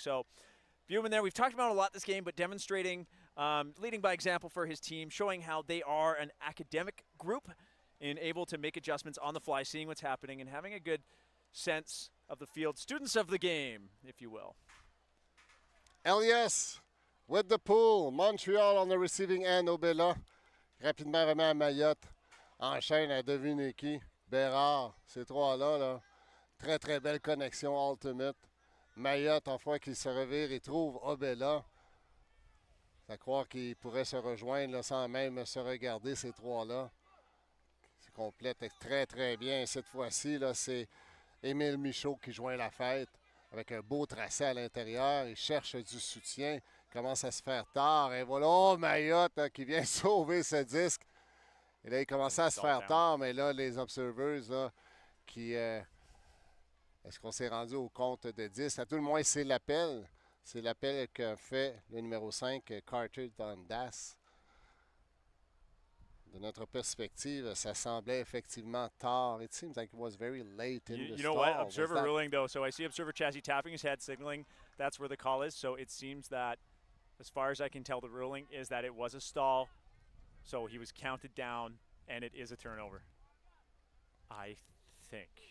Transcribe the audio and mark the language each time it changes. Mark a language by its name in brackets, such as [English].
[English] So, Buman there, we've talked about a lot this game, but demonstrating, leading by example for his team, showing how they are an academic group and able to make adjustments on the fly, seeing what's happening, and having a good sense of the field. Students of the game, if you will. Helios with the pull. Montreal on the receiving end, Obella. [French] Rapidement remet à Mayotte. Enchaîne à deviner qui. Bérard. Ces trois-là, là. Très, très belle connexion ultimate. Mayotte, en fois qu'il se revire, il trouve Obella. À croire qu'ils pourraient se rejoindre là, sans même se regarder, ces trois-là. C'est complète très, très bien. Cette fois-ci, là, c'est Émile Michaud qui joint la fête avec un beau tracé à l'intérieur. Il cherche du soutien. Il commence à se faire tard. Et voilà, oh, Mayotte hein, qui vient sauver ce disque. Et là, il commençait à se faire tard, mais là, les observers là, qui... est-ce qu'on s'est rendu au compte de 10? À tout le moins, c'est l'appel. C'est l'appel qu'a fait le numéro 5, Carter Dundas. De notre perspective, ça semblait effectivement tard. [English] It seems like it was very late in the stall. You know what? Observer ruling, though. So I see observer Chassis tapping his head, signaling that's where the call is. So it seems that, as far as I can tell, the ruling is that it was a stall. So he was counted down, and it is a turnover, I think.